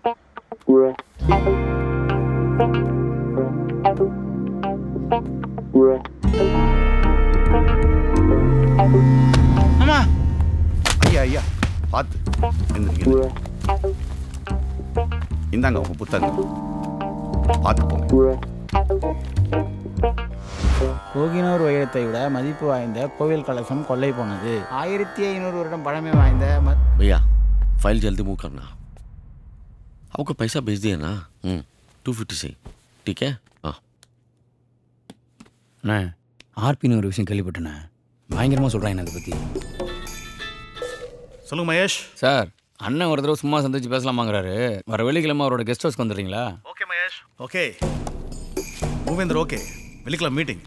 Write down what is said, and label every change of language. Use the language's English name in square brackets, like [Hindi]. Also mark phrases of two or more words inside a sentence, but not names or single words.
[Tamil] அம்மா, ஐயா ஐயா பார்த்து எந்திரிங்க. இந்தாங்க உங்க புத்தகம், பார்த்து போங்க. கோகினூர் வைரத்தை விட மதிப்பு வாய்ந்த கோவில் கலசம் கொள்ளை போனது. 1500 வருடம் பழமை வாய்ந்த [Hindi] भैया फाइल जल्दी मूव करना. आपको पैसा भेज दिया ना? 250 से ठीक है. हाँ [Tamil] அண்ணா, ஆர்பின்னு ஒரு விஷயம் கேள்விப்பட்டேண்ணே. பயங்கரமாக சொல்கிறாங்க அதை பற்றி. சொல்லுங்க மகேஷ். சார், அண்ணன் ஒரு தடவை சும்மா சந்திச்சு பேசலாமாங்கிறாரு. வர வெள்ளிக்கிழமை அவரோட [English] guest house [Tamil] வந்துடுறீங்களா? ஓகே மகேஷ். ஓகே மூவேந்தர், ஓகே வெள்ளிக்கிழமை மீட்டிங்.